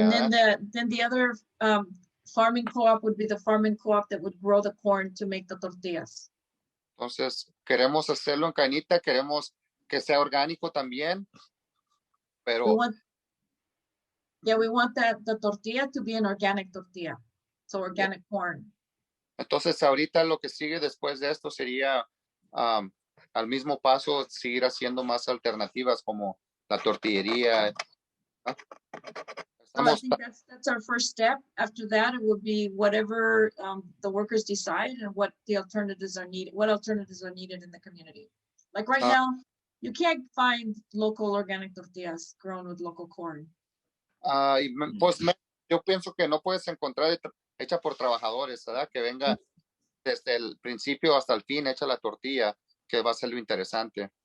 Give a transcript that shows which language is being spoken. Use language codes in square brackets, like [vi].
[en] And then the other farming co-op would be the farming co-op that would grow the corn to make the tortillas. [es] Entonces, queremos hacerlo en canita, queremos que sea orgánico también, pero [en] We want the tortilla to be an organic tortilla, so organic corn. [es] entonces ahorita lo que sigue después de esto sería al mismo paso seguir haciendo más alternativas como la tortillería. [en] So I think that's our first step. After that, it would be whatever the workers decide and what the alternatives are needed, what alternatives are needed in the community. Like right now, you can't find local organic tortillas grown with local corn. [es] Pues yo pienso que no puedes encontrar hecha por trabajadores, ¿verdad? Que venga desde el principio hasta el fin hecha la tortilla, que va a ser lo interesante.